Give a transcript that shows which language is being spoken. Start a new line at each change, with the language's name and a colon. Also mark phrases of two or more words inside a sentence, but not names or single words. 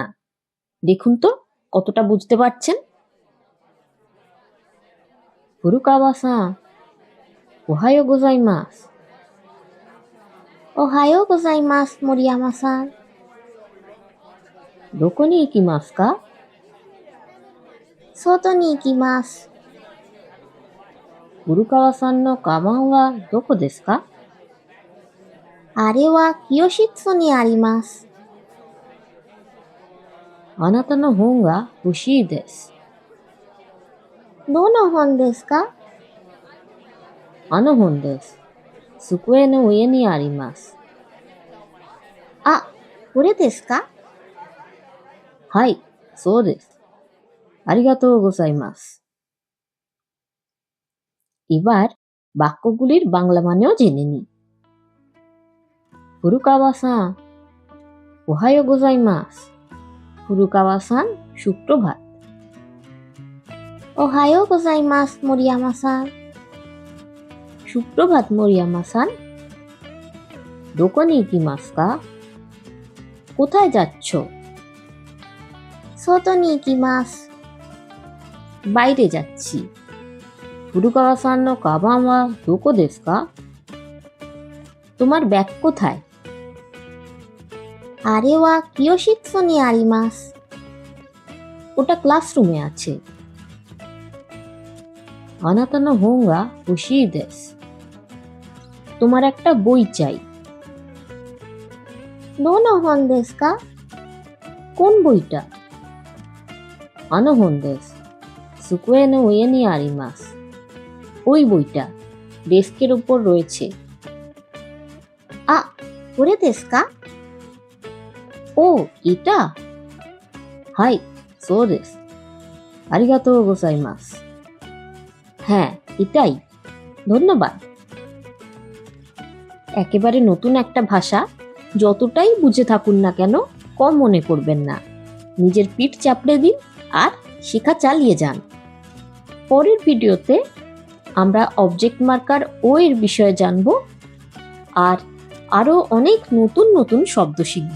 Bangla: দেখুন তো কতটা বুঝতে পারছেন। ফুরুকাওয়া-সান,
Japanese: おはようございます. おはようございます、森山さん. どこに行きますか? 外に行きます。古川さんのカバンはどこですか？あれは教室にあります。あなたの本が欲しいです。どの本ですか？あの本です。机の上にあります。あ、これですか？はい、そうです。ありがとうございます。
Bangla: এবার বাক্যগুলির বাংলা মানেও জেনে নিই।
Japanese: ফুরুকাওয়া-সান, おはようございます. ফুরুকাওয়া-সান, সুপ্রভাত। おはようございます, মোরিয়ামা-সান।
Bangla: সুপ্রভাত মোরিয়ামা-সান।
Japanese: どこに行きますか?
Bangla: কোথায় যাচ্ছ?
Japanese: 外に行きます。
Bangla: বাইরে যাচ্ছি।
Japanese: ফুরুকাওয়া-সান のカバンはどこですか?
Bangla: তোমার ব্যাগ কোথায়?
Japanese: あれは教室にあります。
Bangla: ওটা ক্লাসরুমে আছে।
Japanese: あなたの本が欲しいです。
Bangla: তোমার একটা বই চাই।
Japanese: どの本ですか?
Bangla: কোন বইটা?
Japanese: あの本です。机の上にあります。
Bangla: ওই বইটা ডেস্কের উপর রয়েছে। আ,
Japanese: これですか?
Bangla: ও, এটা?
Japanese: はい、そうです。
Bangla: ありがとうございます。হ্যাঁ, এটাই। ধন্যবাদ। একেবারে নতুন একটা ভাষা, যতটাই বুঝে থাকুন না কেন কম মনে করবেন না। নিজের পিঠ চাপড়ে দিন আর শেখা চালিয়ে যান। পরের ভিডিওতে আমরা অবজেক্ট মার্কার ও এর বিষয়ে জানব আর আরও অনেক নতুন নতুন শব্দ শিখব।